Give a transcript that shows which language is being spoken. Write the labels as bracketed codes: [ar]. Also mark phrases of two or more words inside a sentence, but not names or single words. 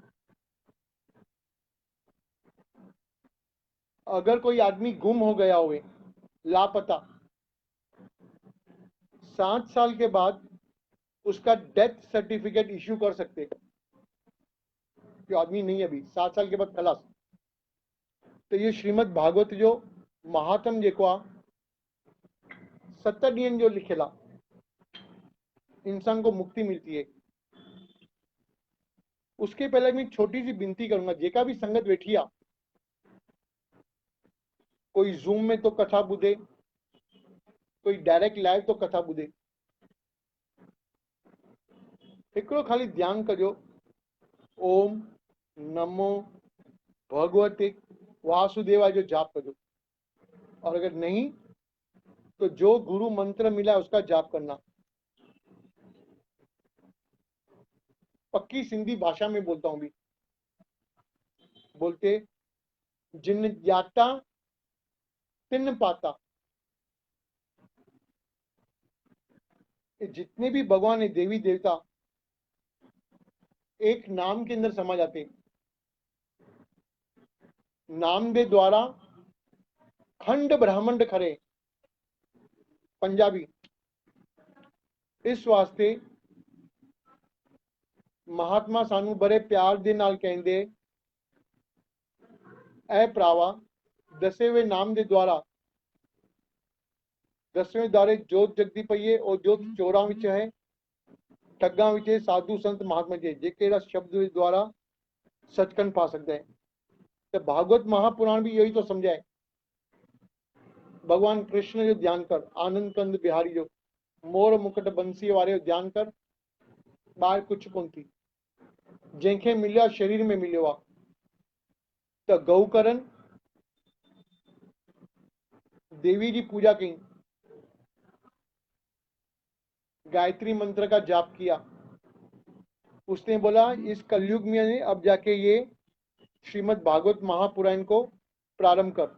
[hi] अगर कोई आदमी गुम हो गया हुए, लापता, 7 साल के बाद उसका डेथ सर्टिफिकेट इश्यू कर सकते, जो आदमी नहीं है अभी 7 साल के बाद खलास। [sd] तो ये श्रीमद् भागवत जो महात्म जेको आ 70 ॾींहंनि जो लिखियल आ, [hi] इंसान को मुक्ति मिलती है। उसके पहले मैं छोटी सी विनती करूंगा, [sd] जेका भी संगत वेठी आ, कोई जूम में तो कथा ॿुधे, कोई डायरेक्ट लाइव तो कथा ॿुधे, हिकिड़ो ख़ाली ध्यानु कजो, ओम नमो भगवते वासुदेवाय जो जाप कजो। [hi] और अगर नहीं तो जो गुरु मंत्र मिला उसका जाप करना। पक्की सिंधी भाषा में बोलता हूं भी, बोलते जिन ज्ञाता तिन पाता। जितने भी भगवान है, देवी देवता, एक नाम के अंदर समा जाते। [pa] ਨਾਮ ਦੇ ਦੁਆਰਾ ਖੰਡ ਬ੍ਰਹਿਮੰਡ ਖਰੇ, पंजाबी। [hi] इस वास्ते महात्मा [pa] ਸਾਨੂੰ ਬੜੇ ਪਿਆਰ ਦੇ ਨਾਲ ਕਹਿੰਦੇ, ਐ ਭਰਾਵਾ ਦੱਸੇ ਹੋਏ ਨਾਮ ਦੇ ਦੁਆਰਾ, ਦਸਵੇਂ ਦੁਆਰੇ ਜੋਤ ਜਗਦੀ ਪਈ ਹੈ, ਅਤੇ ਜੋਤ ਚੋਰਾਂ ਵਿਚ ਹੈ, ਠੱਗਾਂ ਵਿਚ ਹੈ, ਸਾਧੂ ਸੰਤ ਮਹਾਤਮਾ ਜੀ ਜੇਕੇ ਇਹੋ ਜਿਹਾ ਸ਼ਬਦ ਦੇ ਦੁਆਰਾ ਸਚਖੰਡ ਪਾ ਸਕਦਾ ਹੈ। [hi] तो भागवत महापुराण भी यही तो समझाए। [sd] भगवान कृष्ण जो ध्यान कर, आनंद कंद बिहारी जो मोर मुकुट बंसी वारे जो ध्यान कर, ॿाहिरि कुछ कोन थी। जंहिंखे मिलियो शरीर में मिलियो आहे। [hi] त गऊ करन, देवी की पूजा की, गायत्री मंत्र का जाप किया। उसने बोला इस कलयुग में अब जाके ये श्रीमद् भागवत महापुराण को प्रारंभ कर।